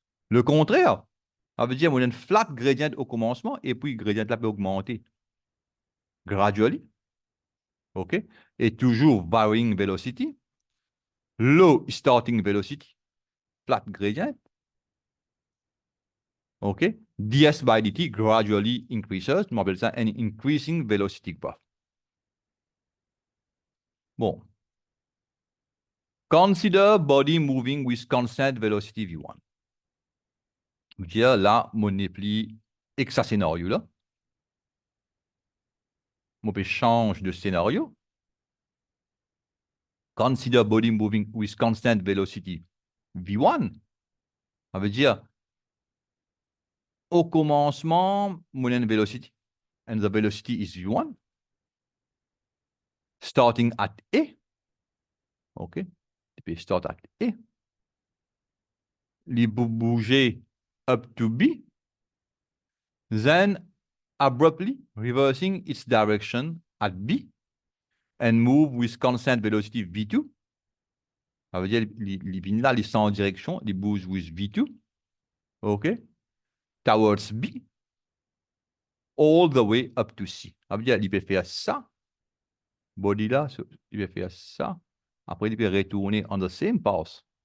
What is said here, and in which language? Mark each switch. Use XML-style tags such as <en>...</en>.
<fr>Le contraire, ça veut dire qu'on a une flat gradient au commencement, et puis gradient là peut augmenter gradually, OK, et toujours</fr> <en>varying velocity, low starting velocity, flat gradient, OK, ds by dt gradually increases,</en> <fr>on appelle ça un</fr> <en>increasing velocity graph.</en> <fr>Bon.</fr> <en>Consider body moving with constant velocity v1.</en> <fr>Là, on multiplie ce scénario-là. On peut changer de scénario.</fr> <en>Consider body moving with constant velocity v1.</en> <fr>Ça veut dire, au commencement, mon velocity,</fr> <en>and the velocity is v1, starting at A.</en> <fr>OK? Tu peux</fr> <en>start at A.</en> <fr>Il bouger</fr> <en>up to B. Then abruptly reversing its direction at B and move with constant velocity V2.</en> <fr>Ça veut dire les là, ils sont en direction, ils bougent</fr> <en>with V2.</en> <fr>OK?</fr> <en>Towards B. All the way up to C.</en> <fr>Ça veut dire il peut faire ça. Body là, il peut faire ça. Après, il peut retourner</fr> <en>on the same path.</en>